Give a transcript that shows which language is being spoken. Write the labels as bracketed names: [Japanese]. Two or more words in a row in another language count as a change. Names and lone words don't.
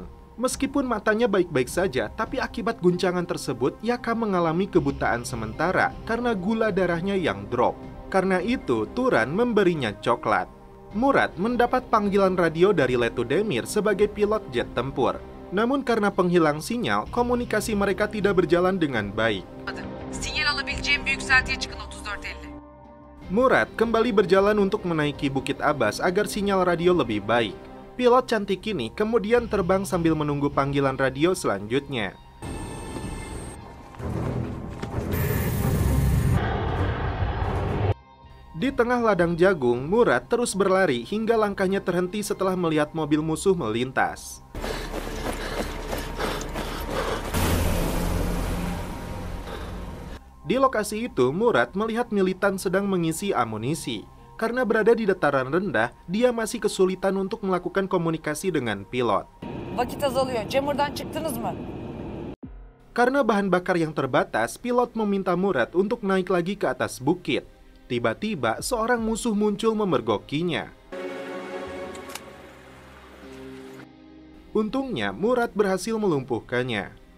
[Indonesian] Meskipun matanya baik-baik saja, tapi akibat guncangan tersebut, Yaka mengalami kebutaan sementara karena gula darahnya yang drop. Karena itu, Turan memberinya coklat. Murat mendapat panggilan radio dari Letu Demir sebagai pilot jet tempur. Namun karena penghilang sinyal, komunikasi mereka tidak berjalan dengan baik. [Turkish] Sinyal alabileceğim bir yükseltiye çıkın 3450. [Indonesian] Murat kembali berjalan untuk menaiki Bukit Abbas agar sinyal radio lebih baik. Pilot cantik ini kemudian terbang sambil menunggu panggilan radio selanjutnya. Di tengah ladang jagung, Murat terus berlari hingga langkahnya terhenti setelah melihat mobil musuh melintas. Di lokasi itu, Murat melihat militan sedang mengisi amunisi. Karena berada di dataran rendah, dia masih kesulitan untuk melakukan komunikasi dengan pilot. [Turkish] Vakit azalıyor. Cemur'dan çıktınız mı? [Indonesian] Karena bahan bakar yang terbatas, pilot meminta Murat untuk naik lagi ke atas bukit. Tiba-tiba, seorang musuh muncul memergokinya. Untungnya, Murat berhasil melumpuhkannya.